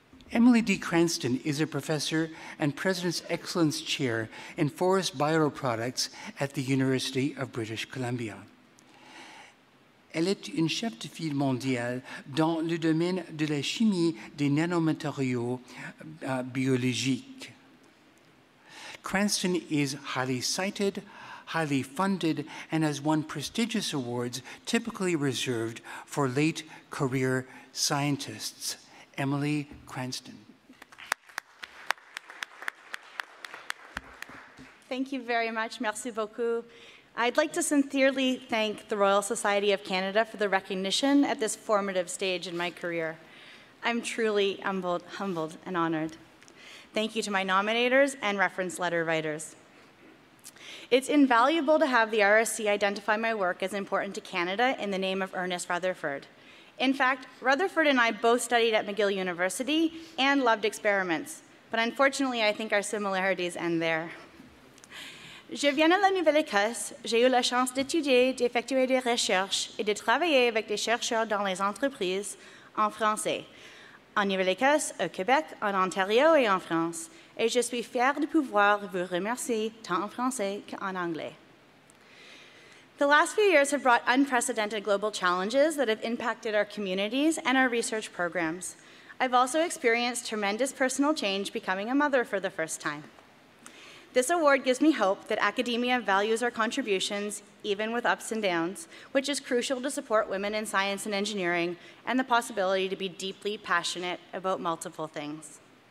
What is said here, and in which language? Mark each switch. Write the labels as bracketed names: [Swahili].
[English] Emily D. Cranston is a professor and President's Excellence Chair in Forest Bioproducts at the University of British Columbia. [French] Elle est une chef de file mondiale dans le domaine de la chimie des nanomatériaux biologiques. [English] Cranston is highly cited, highly funded, and has won prestigious awards typically reserved for late career scientists. Emily Cranston. Thank you very much. [French] Merci beaucoup. [English] I'd like to sincerely thank the Royal Society of Canada for the recognition at this formative stage in my career. I'm truly humbled and honored. Thank you to my nominators and reference letter writers. It's invaluable to have the RSC identify my work as important to Canada in the name of Ernest Rutherford. In fact, Rutherford and I both studied at McGill University and loved experiments, but unfortunately, I think our similarities end there. [French] Je viens de la Nouvelle-Écosse. J'ai eu la chance d'étudier, d'effectuer des recherches et de travailler avec des chercheurs dans les entreprises en français, en Nouvelle-Écosse, au Québec, en Ontario et en France. Et je suis fière de pouvoir vous remercier tant en français qu'en anglais. [English] The last few years have brought unprecedented global challenges that have impacted our communities and our research programs. I've also experienced tremendous personal change becoming a mother for the first time. This award gives me hope that academia values our contributions, even with ups and downs, which is crucial to support women in science and engineering and the possibility to be deeply passionate about multiple things.